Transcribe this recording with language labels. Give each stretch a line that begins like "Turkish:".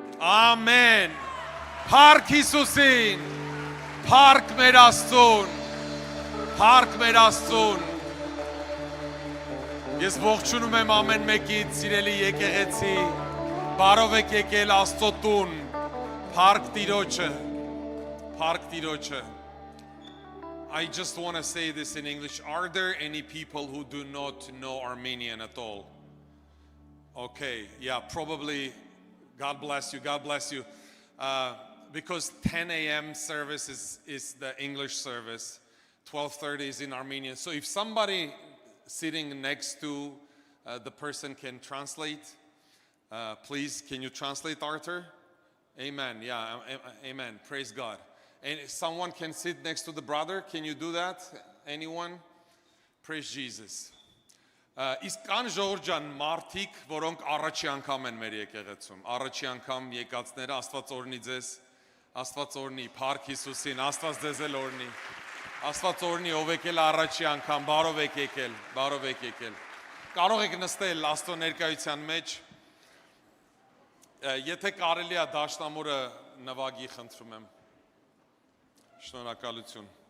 Armenian: Ամեն։ Փառք Հիսուսին։ Փառք մեր Աստծուն։ Փառք մեր Աստծուն։ Ես ողջունում եմ ամեն մեկից, սիրելի եկեղեցի, բարով եք եկել Աստծո տուն, փառք Տիրոջը, փառք Տիրոջը։
English: I just want to say this in English. Are there any people who do not know Armenian at all? Okay, yeah, probably. God bless you, God bless you. Because 10 a.m. service is the English service, 12:30 is in Armenian. So if somebody sitting next to the person can translate, please, can you translate, Arthur? Amen, yeah, amen, praise God. And if someone can sit next to the brother, can you do that? Anyone? Praise Jesus.
Armenian: Իսկ կան ժողովրդյան մարդիկ, որոնք առաջի անգամ են մեր եկեղեցում, առաջի անգամ եկածները, Աստված օրհնի ձեզ, Աստված օրհնի, փառք Հիսուսին, Աստված ձեզ էլ օրհնի, Աստված օրհնի, ով եկել առաջի անգամ, բարով եք եկել, բարով եք եկել։ Կարող եք նստել Աստծո ներկայության մեջ։ Եթե կարելի է դաշնամուրը նվագի, խնդրում եմ։ Շնորհակալություն։